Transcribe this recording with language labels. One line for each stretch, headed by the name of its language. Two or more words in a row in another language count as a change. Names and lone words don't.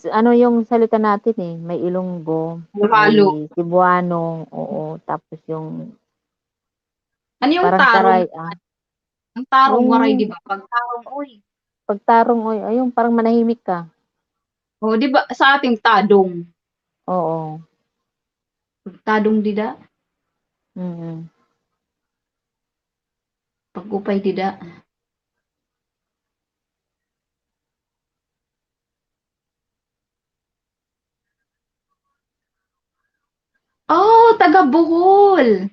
Filipino: yung salita natin eh, may Ilonggo, halo. may Cebuano, oo, tapos yung Ano yung parang tarong? taray Ang tarong Yung waray 'di ba? Pag tarong, uy. pagtarong, oy, ayun, parang manahimik ka. Oh, 'di ba sa ating tadong? Oo.
Waray: Tadong dida, Mm. pag-upay dida.
Filipino: Oh, taga Bohol.